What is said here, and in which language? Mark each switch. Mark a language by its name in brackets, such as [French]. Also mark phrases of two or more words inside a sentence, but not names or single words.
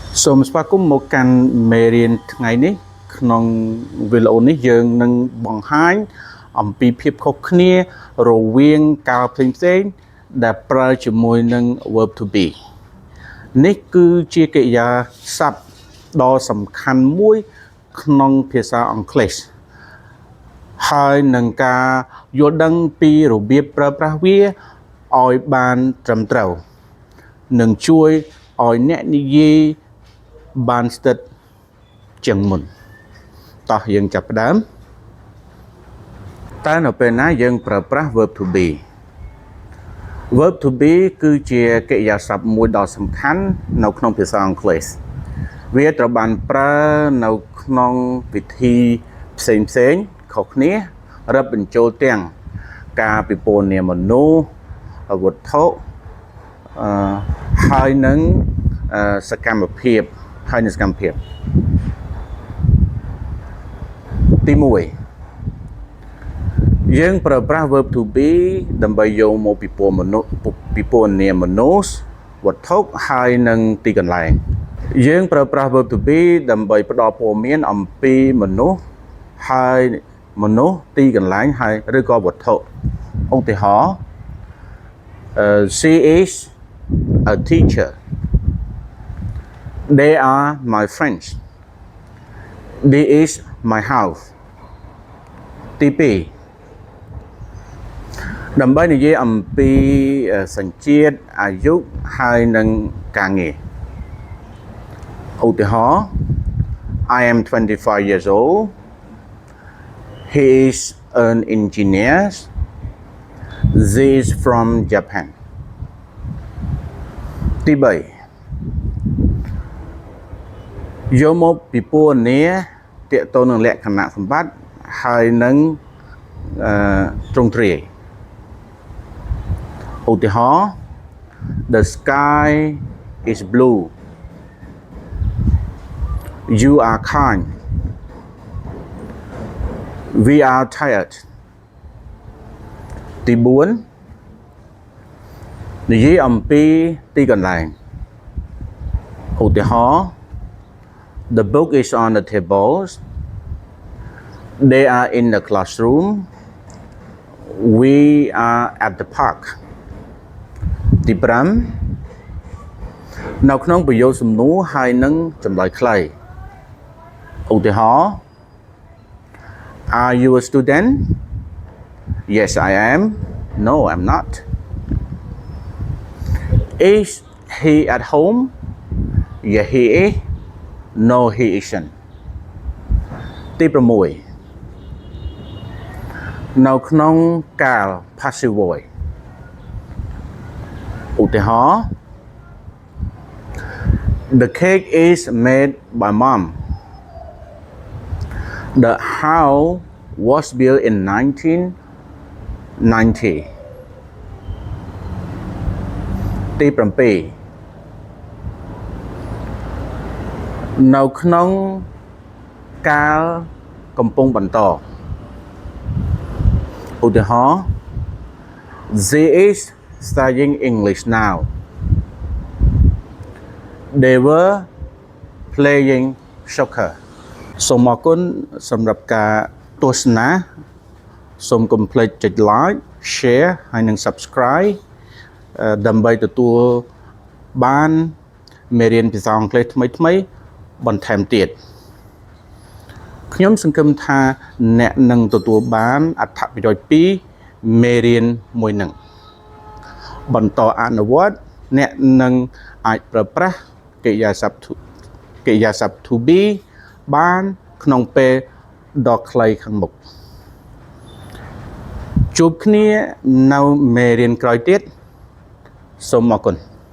[Khmer] សូមស្វាគមន៍មកកាន់មេរៀនថ្ងៃនេះក្នុងវីដេអូនេះយើងនឹងបង្ហាញអំពី ភាពខុសគ្នារវាងកាលផ្សេងៗដែលប្រើជាមួយនឹង [English] verb to be [Khmer] នេះគឺជាកិរិយាសព្ទដ៏សំខាន់មួយក្នុងភាសាអង់គ្លេសហើយនឹងការយល់ដឹងពីរបៀបប្រើប្រាស់វាឲ្យបានត្រឹមត្រូវនឹងជួយឲ្យអ្នកនិយាយបានស្ទើរជាងមុនតោះយើងចាប់ផ្ដើម តើនៅពេលណាយើងប្រើប្រាស់ [English] verb to be verb to be [Khmer] គឺជាកិរិយាសព្ទមួយដ៏សំខាន់នៅក្នុងភាសាអង់គ្លេសវាត្រូវបានប្រើនៅក្នុងវិធីផ្សេងៗខុសគ្នារាប់បញ្ចូលទាំងការពិពណ៌នាមមនុស្សវត្ថុ ហើយនឹងសកម្មភាពទី1យើងប្រើប្រាស់ [English] verb to be [Khmer] ដើម្បីយកមក ពិពណ៌នាមមនុស្សវត្ថុហើយនឹងទីកន្លែងយើងប្រើប្រាស់ [English] verb to be [Khmer] ដើម្បីផ្ដល់ព័ត៌មានអំពីមនុស្សហើយទីកន្លែងហើយឬក៏វត្ថុឧទាហរណ៍ [English] she is a teacher they are my friends this is my house [Khmer] ទី2 ដើម្បីនិយាយអំពីសញ្ជាតិអាយុហើយនឹងការងារឧទាហរណ៍ [English] I am 25 years old he is an engineer she is from Japan [Khmer] ទី3យកមកពិពណ៌នាទាក់ទងនឹងលក្ខណៈសម្បត្តិហើយនឹងទ្រង់ទ្រាយឧទាហរណ៍ [English] The sky is blue you are kind we are tired [Khmer] ទី4និយាយអំពីទីកន្លែងឧទាហរណ៍ [English] The book is on the tables they are in the classroom we are at the park [Khmer] ទី5នៅក្នុងប្រយោគសំណួរហើយនឹងចម្លើយខ្លីឧទាហរណ៍ [English] Are you a student? Yes, I am. No, I'm not. Is he at home? Yeah, he is. No, he isn't. [Khmer] ទី6នៅក្នុងកាល [English] passive voice [Khmer] ឧទាហរណ៍ [English] The cake is made by mom. The house was built in 1990. [Khmer] ទី7នៅក្នុងកាលកំពុងបន្តឧទាហរណ៍ [English] She is studying English now. They were playing soccer. [Khmer] សូមអរគុណសម្រាប់ការទស្សនាសូមកុំភ្លេចចុច [English] like share [Khmer] ហើយនិង subscribe ដើម្បីទទួលបានមេរៀនភាសាអង់គ្លេសថ្មីៗបន្ថែមទៀត ខ្ញុំសង្ឃឹមថាអ្នកនឹងទទួលបានអត្ថប្រយោជន៍ពីមេរៀនមួយនឹងបន្តអនុវត្តអ្នកនឹងអាចប្រើប្រាស់កិរិយាសព្ទ [English] to be [Khmer] បានក្នុងពេលដ៏ខ្លីខាងមុខជួបគ្នានៅមេរៀនក្រោយទៀតសូមអរគុណ